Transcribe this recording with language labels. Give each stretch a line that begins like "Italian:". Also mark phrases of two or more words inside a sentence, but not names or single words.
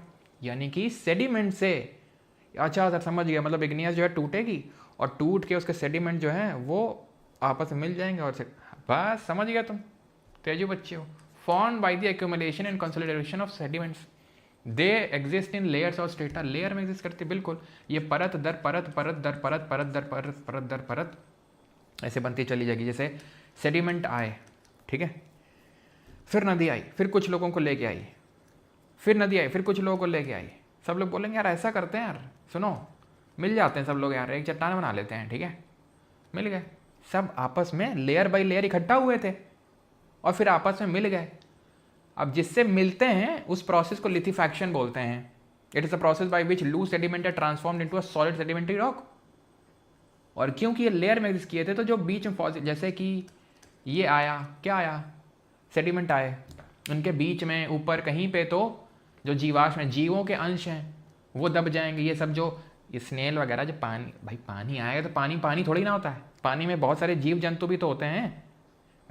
Hindi: यानी कि सेडिमेंट से, अच्छा सर समझ गया, मतलब इग्नियस जो है टूटेगी और टूट के उसके सेडिमेंट जो है वो आपस में मिल जाएंगे, और बस समझ गया तुम, तेजू बच्चे हो।
English: formed by the accumulation and consolidation of sediments, they exist in layers or strata,
Hindi: लेयर में एग्जिस्ट करते बिल्कुल, ये परत दर परत, परत दर परत, परत दर परत, परत दर परत ऐसे बनती चली जाएगी। जैसे सेडिमेंट आए, ठीक है, फिर नदी आई, फिर कुछ लोगों को लेके आई, फिर नदी आई, फिर कुछ लोगों को लेके आई, सब लोग बोलेंगे यार ऐसा करते हैं यार, सुनो मिल जाते हैं सब लोग यार, एक चट्टान बना लेते हैं, ठीक है, मिल गए, सब आपस में
English: layer by layer
Hindi: इकट्ठा हुए थे और फिर आपस में मिल गए। अब जिससे मिलते हैं उस प्रोसेस को लिथिफैक्शन बोलते हैं।
English: it is a process by which loose sediment are transformed into a solid sedimentary rock.
Hindi: और क्योंकि ये लेयर में एग्जिस्ट किए थे तो जो बीच में जैसे कि ये आया, क्या आया, सेडिमेंट आए, उनके बीच में ऊपर कहीं पे तो जो जीवाश्म हैं, जीवों के अंश हैं, वो दब जाएंगे। ये सब जो ये स्नेल वगैरह, जो पानी, भाई पानी आएगा तो पानी थोड़ी ना होता है, पानी में बहुत सारे जीव जंतु भी तो होते हैं भाई।